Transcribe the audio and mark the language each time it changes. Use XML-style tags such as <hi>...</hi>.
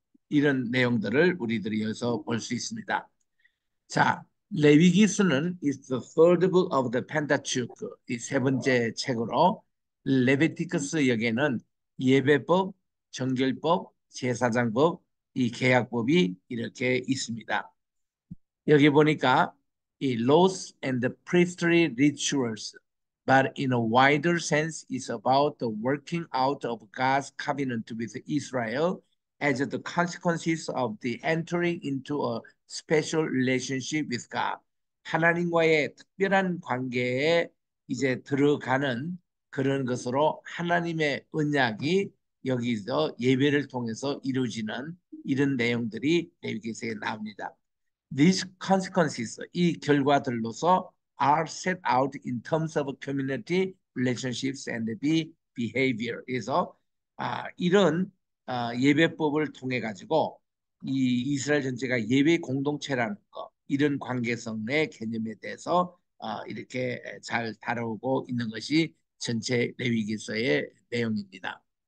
<ko>이런 내용들을 우리들이 여기서 볼 수 있습니다. 자, 레위기스는</ko> <en>is the third book of the Pentateuch,</en> <ko>이 세 번째 책으로 레비티크스 역에는 예배법, 정결법, 제사장법, 이 계약법이 이렇게 있습니다. 여기 보니까 이</ko> <en>laws and the priestly rituals, but in a wider sense is about the working out of God's covenant with Israel as the consequences of the entering into a special relationship with God.</en> <ko>하나님과의 특별한 관계에 이제 들어가는 그런 것으로 하나님의 언약이 여기서 예배를 통해서 이루어지는 이런 내용들이 레위기서에 나옵니다.</ko> <en>These consequences,</en> <ko>이 결과들로서</ko> <en>are set out in terms of community relationships and behavior.</en> <ko>그래서 이런 예배법을 통해 가지고 이 이스라엘 전체가 예배 공동체라는 거, 이런 관계성의 개념에 대해서 이렇게 잘 다루고 있는 것이 전체 레위기서의 내용입니다.</ko>